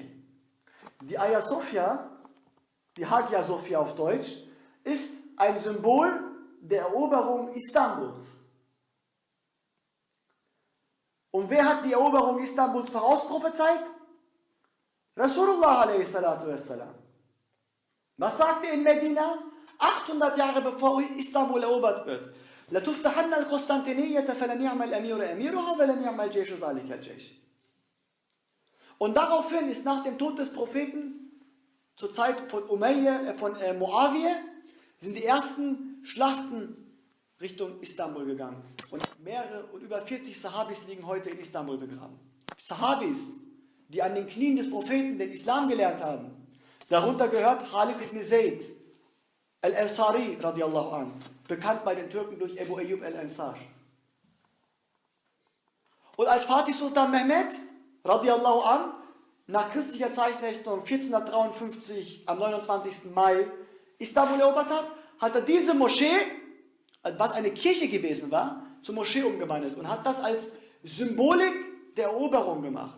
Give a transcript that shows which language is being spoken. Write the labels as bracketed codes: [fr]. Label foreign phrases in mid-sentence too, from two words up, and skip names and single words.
[de] Die Hagia Sophia, die Hagia Sophia auf Deutsch, ist ein Symbol der Eroberung Istanbuls. Und wer hat die Eroberung Istanbuls vorausprophezeit? Rasulullah a.s. Was sagt er in Medina? 800 Jahre bevor Istanbul erobert wird. [ar] لَتُفْتَحَنَّ الْقُسْطَنْطِنِيَّةَ فَلَنِعْمَ الْأَمِيرُ أَمِيرُهَا وَلَنِعْمَ الْجَيْشُ ذَلِكَ الْجَيْشُ. [de] Und daraufhin ist nach dem Tod des Propheten, zur Zeit von Muawiyah, sind die ersten Schlachten Richtung Istanbul gegangen. Und über 40 Sahabis liegen heute in Istanbul begraben. Sahabis, die an den Knien des Propheten den Islam gelernt haben. Darunter gehört Khalid ibn Zayd al-Ansari [ar] رضي الله عنه, [de] bekannt bei den Türken durch Abu Ayyub al-Ansar. Und als Fatih Sultan Mehmed [ar] رضي الله عنه [de] nach christlicher Zeichenrechnung 1453 am 29. Mai Istanbul erobert hat, hat er diese Moschee, was eine Kirche gewesen war, zur Moschee umgewandelt und hat das als Symbolik der Eroberung gemacht.